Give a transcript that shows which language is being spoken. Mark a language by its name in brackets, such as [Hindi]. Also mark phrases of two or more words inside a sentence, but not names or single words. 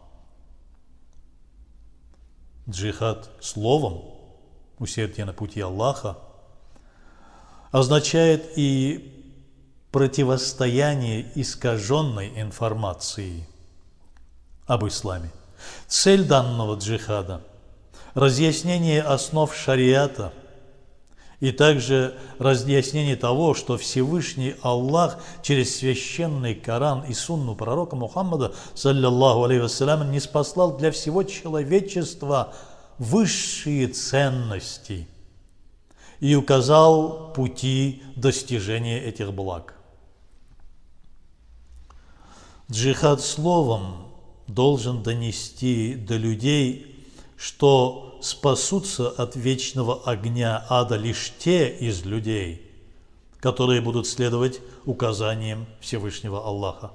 [Russian] Джихад словом, усердие на пути Аллаха, означает и противостояние искаженной информации об исламе. Цель данного джихада – разъяснение основ шариата и также разъяснение того, что Всевышний Аллах через священный Коран и сунну пророка Мухаммада, [Arabic] صلى الله عليه وسلم, [Russian] ниспослал для всего человечества высшие ценности и указал пути достижения этих благ. Джихад словом должен донести до людей, что спасутся от вечного огня ада лишь те из людей, которые будут следовать указаниям Всевышнего Аллаха.